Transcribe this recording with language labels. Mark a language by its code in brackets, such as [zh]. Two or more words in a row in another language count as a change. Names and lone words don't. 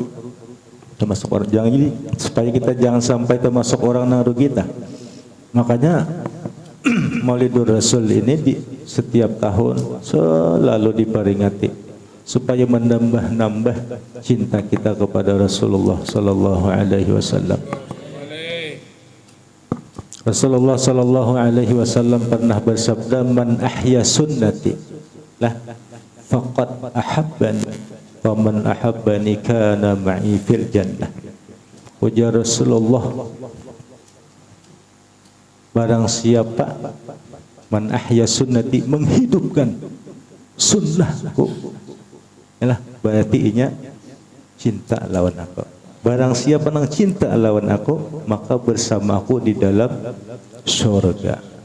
[bjn] Termasuk orang, jangan jadi supaya kita jangan sampai termasuk orang nang rugi dah. Makanya Maulidur Rasul ini di setiap tahun selalu diperingati supaya menambah cinta kita kepada Rasulullah [ar] صلى الله عليه وسلم. [bjn] Rasulullah [ar] صلى الله عليه وسلم [bjn] pernah bersabda, [ar] "من أحيا سنتي فقد أحبني ومن أحبني كان معي في الجنة." [bjn] Ujar Rasulullah, barang siapa [ar] من أحيا سنتي, [bjn] menghidupkan sunnahku, yalah berarti inya cinta lawan aku. Barang siapa yang cinta lawan aku, maka bersama aku di dalam surga.